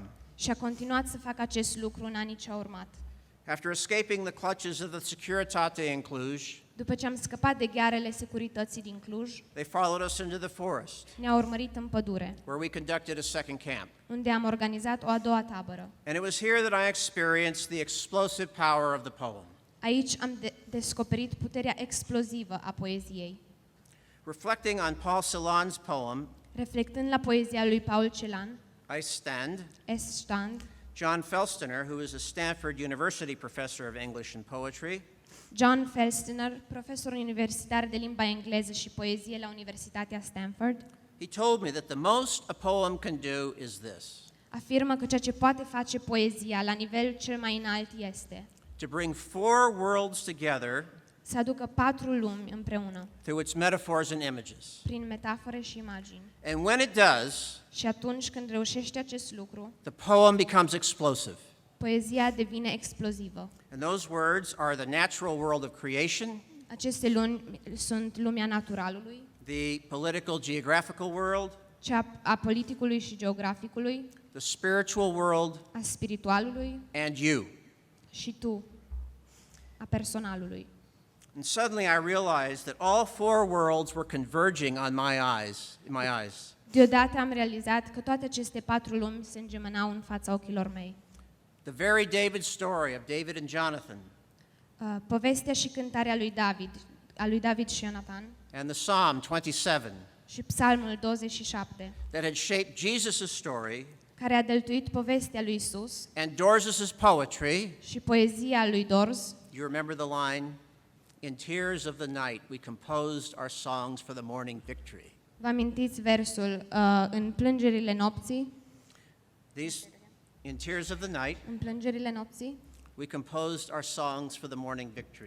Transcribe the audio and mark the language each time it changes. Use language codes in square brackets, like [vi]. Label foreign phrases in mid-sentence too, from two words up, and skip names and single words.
[ro] și a continuat să facă acest lucru în anii ce au urmat. [en] After escaping the clutches of the Securitate in Cluj, [ro] După ce am scăpat de ghearele securității din Cluj, [en] they followed us into the forest, [ro] ne-au urmărit în pădure, [en] where we conducted a second camp. [ro] unde am organizat o a doua tabără. [en] And it was here that I experienced the explosive power of the poem. [ro] Aici am descoperit puterea explozivă a poeziei. [en] Reflecting on Paul Celan's poem, [ro] Reflectând la poezia lui Paul Celan, [en] I Stand, [de] Es stand, [en] John Felstener, who is a Stanford University professor of English and poetry, [ro] John Felstener, profesor universitar de limba engleză și poezie la Universitatea Stanford, [en] he told me that the most a poem can do is this: [ro] afirmă că ceea ce poate face poezia la nivel cel mai înalt este [en] to bring four worlds together [ro] să aducă 4 lumi împreună, [en] through its metaphors and images. [ro] prin metafore și imagini. [en] And when it does, [ro] Și atunci când reușește acest lucru, [en] the poem becomes explosive. [ro] poezia devine explozivă. [en] And those words are the natural world of creation, [ro] Aceste lumi sunt lumea naturalului, [en] the political geographical world, [ro] cea a politicului și geograficului, [en] the spiritual world, [ro] a spiritualului [en] and you. [ro] și tu, a personalului. [en] And suddenly I realized that all four worlds were converging on in my eyes. [ro] Deodată am realizat că toate aceste 4 lumi se îngemănau în fața ochilor mei. [en] The very David story of David and Jonathan, [ro] Povestea și cântarea lui David, a lui David și Ionatan, [en] and the Psalm 27 [ro] și Psalmul 27, [en] that had shaped Jesus' story, [ro] care a dăltuit povestea lui Isus [en] and Dorz's poetry. [ro] și poezia lui Dorz. [en] You remember the line, "In tears of the night we composed our songs for the morning victory." [ro] Vă amintiți versul în plângerile nopții? [en] In tears of the night [ro] În plângerile nopții [en] we composed our songs for the morning victory.